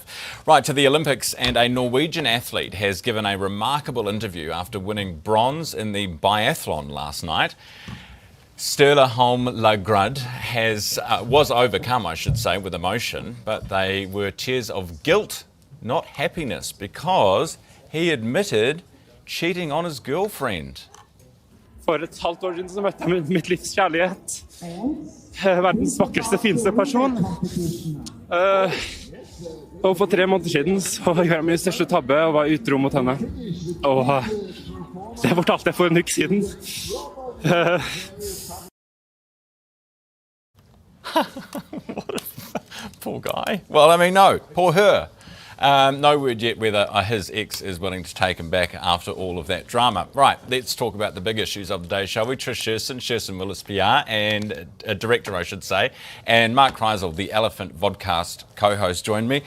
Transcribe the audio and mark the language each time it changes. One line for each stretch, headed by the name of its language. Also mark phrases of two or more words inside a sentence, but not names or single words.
English: Right, to the Olympics, and a Norwegian athlete has given a remarkable interview after winning bronze in the biathlon last night. Sturla Holm Lagrud was overcome, I should say, with emotion, but they were tears of guilt, not happiness, because he admitted cheating on his girlfriend.
Norwegian: For et halvt år siden så møtte jeg mitt livs kjærlighet. Verdens vakreste, fineste person. Og for 3 måneder siden så gjorde jeg min største tabbe og var utro mot henne. Og det fortalte jeg for en uke siden.
English: Poor guy. Well, I mean, no, poor her. No word yet whether his ex is willing to take him back after all of that drama. Right, let's talk about the big issues of the day, shall we? Trish Shearson Willis PR, and a director, I should say, and Mark Kreisel, the Elephant Vodcast co-host, joined me.